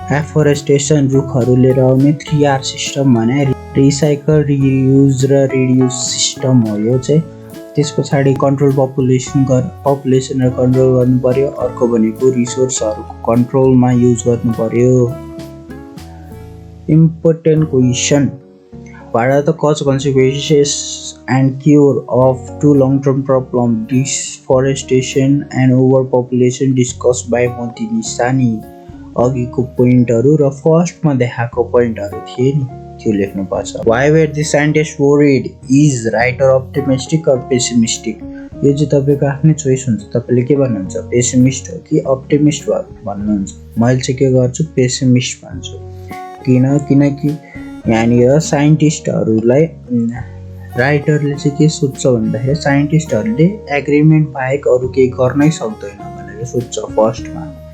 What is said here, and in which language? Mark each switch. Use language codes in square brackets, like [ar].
[ne] एफोरेस्टेसन, रुखहरू लिएर आउने। 3R सिस्टम भने रिसाइकल, रियुज र रिड्युस सिस्टम हो यो चाहिँ। त्यस पछाडि कन्ट्रोल पपुलेसनलाई कन्ट्रोल गर्नु पर्यो। अर्को भनेको रिसोर्सहरूको कन्ट्रोलमा युज गर्नु पर्यो। Important question, [en] What are the cause, consequences, and cure of two long-term problem, deforestation and overpopulation discussed by Motini Sani? [ne] अघिको पोइन्टहरू र फर्स्टमा देखाएको पोइन्टहरू थिए नि त्यो लेख्नुपर्छ. [en] Why were the scientists worried? Is writer optimistic or pessimistic? [ne] यो चाहिँ तपाईँको आफ्नै चोइस हुन्छ. तपाईँले के भन्नुहुन्छ, पेसिमिस्ट हो कि अप्टिमिस्ट भन्नुहुन्छ. मैले चाहिँ के गर्छु, पेसिमिस्ट भन्छु. किनकि यहाँनिर साइन्टिस्टहरूलाई राइटरले चाहिँ के सोध्छ भन्दाखेरि साइन्टिस्टहरूले एग्रिमेन्ट बाहेक अरू केही गर्नै सक्दैन भनेर सोध्छ फर्स्टमा.